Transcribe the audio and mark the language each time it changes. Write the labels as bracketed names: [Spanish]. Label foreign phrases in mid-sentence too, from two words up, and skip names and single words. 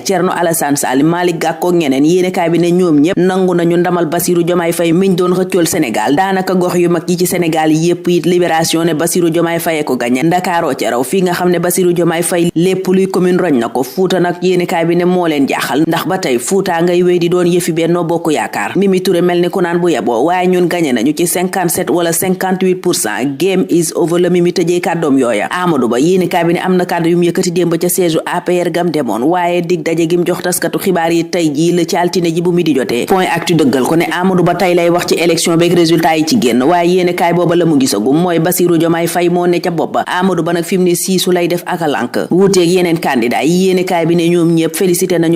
[Wolof] Thierno Alassane Sall Malick Gakou ñeneen yéenekaay bi ne ñoom ñépp nangu nañu ndamal Bassirou Diomaye Faye miñ doon xëccool Sénégal daanaka gox yu mag yi ci Sénégal yépp it libération ne Bassirou Diomaye Faye ko gagné Ndakaaroo ca raw fii nga xam ne Bassirou Diomaye Faye lépp luy commune roñ na ko Fuuta nag yéenekaay bi ne moo leen jaaxal ndax ba tey Fuuta ngay wéy di doon yëfi Benno Bokk Yaakaar Mimi Touré mel ni ku naan bu yeboo waaye ñun gagné nañu ci 57 wala 58% [English] game is over [Wolof] la Mimi tëjee kàddoom yooya Amadou Ba yéenekaay bi ne am na kàddu yu mu yëkkati démb ca siège APR gam demoon waaye dig daje gim jox taskatu xibaar yi tey jii la ci altine ji bu mi di jotee [French] point actu [Wolof] dëggal ko ne Amadou Ba tey lay wax ci élection beeg résultat yi ci génn waaye yéenekaay booba la mu gisagum mooy Bassirou Diomaye Faye moo ne ca bopp Amadou Ba nag fi mu ne siisu lay def ak a lànk wuuteeg yeneen candidat yi yéenekaay bi ne ñoom ñëpp félicité nañu